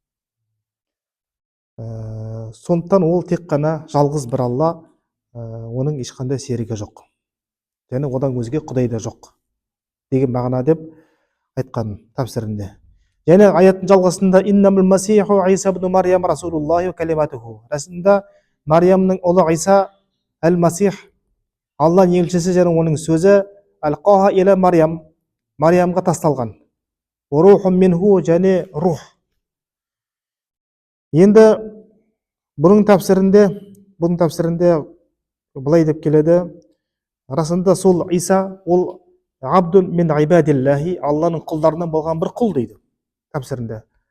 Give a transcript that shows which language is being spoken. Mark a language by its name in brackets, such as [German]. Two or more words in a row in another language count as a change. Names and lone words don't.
[Kazakh] Сондықтан ол тек қана жалғыз бір Алла, оның ешқандай серігі жоқ. Және одан өзге құдай да жоқ деген мағына деп айтқан тәпсірінде. Және аяттың жалғасында [Arabic] «إنما المسيح عيسى ابن مريم رسول الله وكلمته». [Kazakh] Расында Мариямның ұлы Иса әл-Масих, Алланың елшісі және оның сөзі, [Arabic] ألقاها إلى مريم, [Kazakh] Мариямға тасталған. [Arabic] روح منه, [Kazakh] және рух. Енді бұның тәпсірінде былай деп келеді: расында сол Иса ол [Arabic] عبد من عباد الله, [Kazakh] Алланың құлдарынан болған бір құл дейді тәпсірінде.